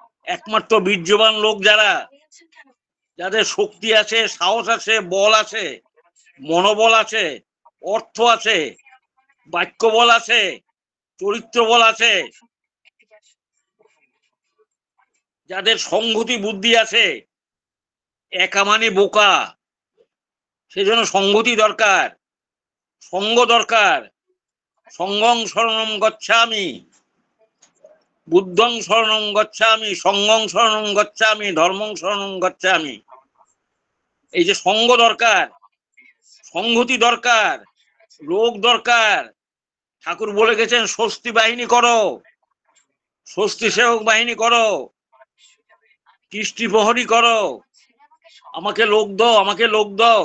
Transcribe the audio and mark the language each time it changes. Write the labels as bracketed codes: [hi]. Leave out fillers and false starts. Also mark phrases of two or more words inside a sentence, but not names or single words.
[bn] একমাত্র বীর্যবান লোক যারা, যাদের শক্তি আছে, সাহস আছে, বল আছে, মনোবল আছে, অর্থ আছে, বাক্য বল আছে, চরিত্র বল আছে, যাদের সংহতি বুদ্ধি আছে। একা মানে বোকা, সেজন্য সংহতি দরকার, সঙ্গ দরকার। [pi] সঙ্গং শরণং গচ্ছামি, বুদ্ধং শরণং গচ্ছামি, সঙ্গং শরণং গচ্ছামি, ধর্মং শরণং গচ্ছামি। [bn] এই যে সঙ্গ দরকার, সংহতি দরকার, লোক দরকার। ঠাকুর বলে গেছেন স্বস্তি বাহিনী করো, স্বস্তি সেবক বাহিনী করো, কৃষ্টি প্রহরী করো, আমাকে লোক দাও, আমাকে লোক দাও।